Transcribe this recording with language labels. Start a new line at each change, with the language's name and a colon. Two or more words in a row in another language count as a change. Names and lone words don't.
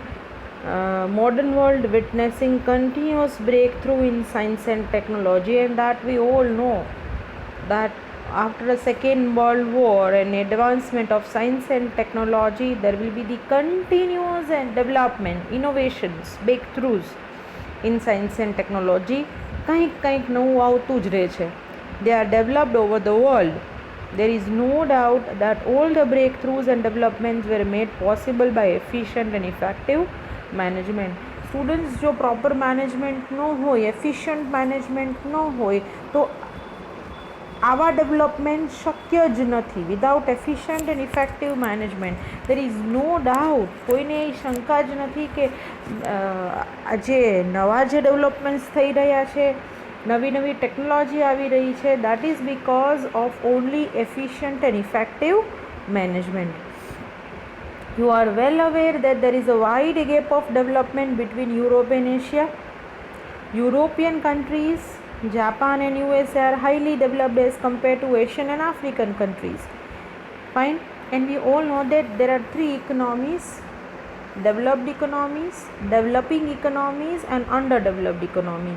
English: Modern world witnessing continuous breakthrough in science and technology, and that we all know that after the Second World War and advancement of science and technology, there will be the continuous and development, innovations, breakthroughs in science and technology.
Gujarati: કંઈક નવું આવતું જ રહે છે.
English: They are developed over the world. There is no doubt that all the breakthroughs and developments were made possible by efficient and effective management.
Gujarati: Students, જો
English: proper management
Gujarati: ન હોય,
English: efficient management
Gujarati: ન હોય, તો આવા ડેવલપમેન્ટ શક્ય જ નથી.
English: without efficient and effective management there is no doubt,
Gujarati: કોઈને એ શંકા જ નથી કે આજે નવા જે ડેવલપમેન્ટ્સ થઈ રહ્યા છે, નવી નવી ટેકનોલોજી આવી રહી છે,
English: that is because of only efficient and effective management. You are well aware that there is a wide gap of development between Europe and Asia. European countries, Japan and USA are highly developed as compared to Asian and African countries. Fine. And we all know that there are three economies: developed economies, developing economies, and underdeveloped economies.